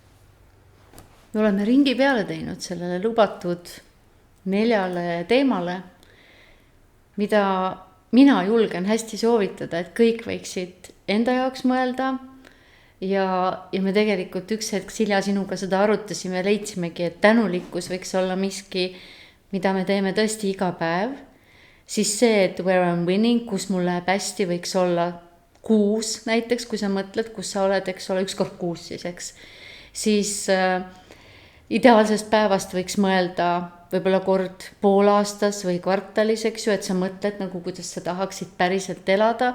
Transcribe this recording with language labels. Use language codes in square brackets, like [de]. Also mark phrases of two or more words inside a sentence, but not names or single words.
[et] Me oleme ringi peale teinud sellele lubatud 4 teemale, mida mina julgen hästi soovitada, et kõik võiksid enda jaoks mõelda. Ja me tegelikult üks hetk Silja sinuga seda arutasime ja leidsimegi, et tänulikkus võiks olla miski, mida me teeme tõesti iga päev. Siis see, et [en] where I'm winning, [et] kus mul läheb hästi, võiks olla kuus näiteks, kui sa mõtled, kus sa oled, eks ole, 1 kord kuus siis, eks. Siis ideaalsest päevast võiks mõelda võib-olla kord pool aastas või kvartalis, eks ju, et sa mõtled nagu, kuidas sa tahaksid päriselt elada.